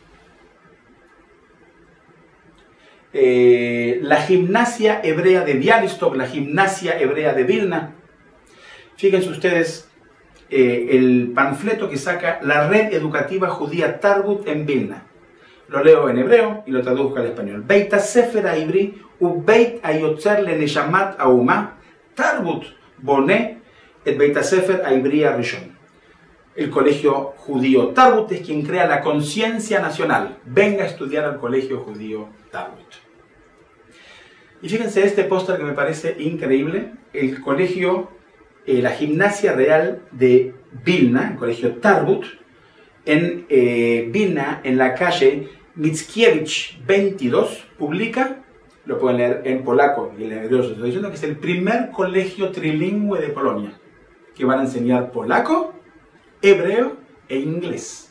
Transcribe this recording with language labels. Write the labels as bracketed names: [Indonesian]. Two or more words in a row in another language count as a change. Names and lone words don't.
[Spanish] La gimnasia hebrea de Białystok, la gimnasia hebrea de Vilna. Fíjense ustedes el panfleto que saca la red educativa judía Tarbut en Vilna. Lo leo en hebreo y lo traduzco al español. [Hebrew] בית הספר העברי ו בית היוצר לנשמת האומה תרבות בונה את בית הספר העברי הראשון. [Spanish] El colegio judío Tarbut es quien crea la conciencia nacional. Venga a estudiar al colegio judío Tarbut. Y fíjense este póster que me parece increíble. El colegio, la gimnasia real de Vilna, el colegio Tarbut, en Vilna, en la calle Mickiewicz 22, publica, lo pueden leer en polaco y en hebreo, estoy diciendo que es el primer colegio trilingüe de Polonia, que van a enseñar polaco, hebreo e inglés.